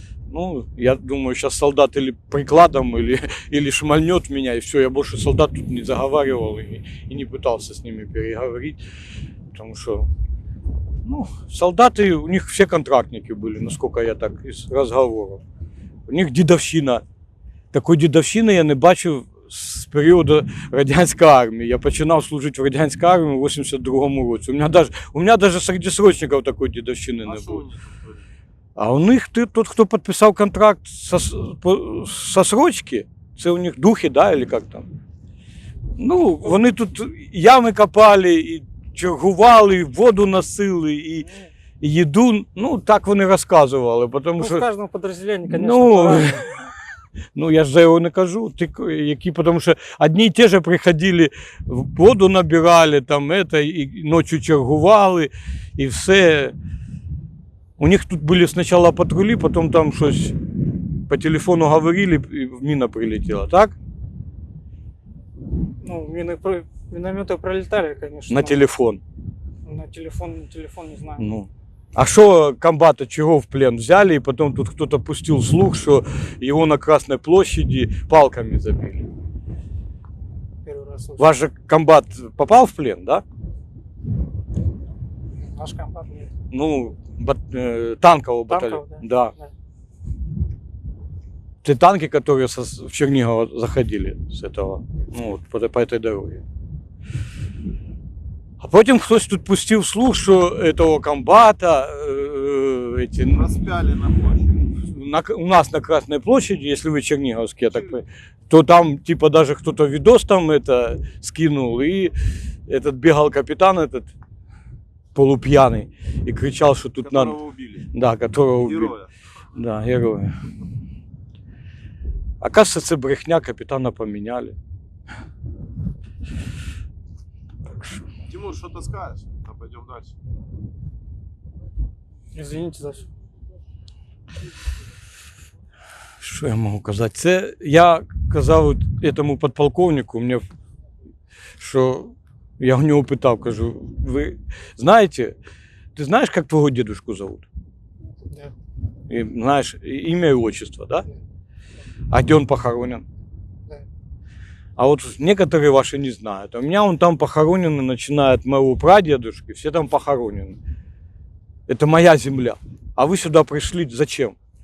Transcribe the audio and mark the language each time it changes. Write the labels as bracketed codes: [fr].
[ru] Ну, я думаю, сейчас солдат или прикладом, или шмальнет меня, и все, я больше солдат тут не заговаривал и не пытался с ними переговорить, потому что, ну, солдаты, у них все контрактники были, насколько я так из разговоров. У них дедовщина. [uk] Такої дедовщини я не бачив з періоду радянської армії. Я починав служити в радянській армії в 82-му році. У мене навіть серед срочників такої дедовщини не було. А у них тут, хто підписав контракт со срочки, це у них духи, да, или як там? Ну, вони тут ями копали, і чергували, і воду носили, і їду, ну, так вони розказували, тому Ну, що... [ru] в каждом подразделении, конечно, Ну, по-разному. [uk] ну, я ж за його не кажу, тому що одні й ті ж приходили, воду набирали, там, і ночі чергували, і все. У них тут були спочатку патрулі, потім там щось по телефону говорили, і міна прилетіла, так? [ru] Ну, минометы пролетали, конечно. На телефон. телефон не знаю. Ну. А что комбата чего в плен взяли, и потом тут кто-то пустил слух, что его на Красной площади палками забили. Первый раз слышу. Ваш же комбат попал в плен, да? Наш комбат нет. Ну, танкового батальона. Танков, Да. Да. Те танки, которые в Чернигово заходили с этого, ну, вот, по этой дороге. [uk] А потім хтось тут пустив слух, що [ru] этого комбата Распяли на площади. у нас на Красной площади, если вы черниговский, я так понимаю, то там типа даже кто-то видос там это скинул, и этот бегал капитан этот полупьяный и кричал, что тут надо... Которого убили. Да, которого убили. Героя. Да, героя. Оказывается, [uk] це брехня, [ru] капитана поменяли. Тимур, что ты скажешь? А пойдем дальше. Извините за все. [uk] Що я можу казати? Це я казав этому подполковнику, мені, що я у нього питав, кажу, ви знаєте, ти знаєш, як твого дедушку зовут? [ru] Да. И, знаешь, имя и отчество, да? А где он похоронен? Да. А вот некоторые ваши не знают. А у меня он там похоронен, начиная от моего прадедушки, все там похоронены. Это моя земля. А вы сюда пришли зачем?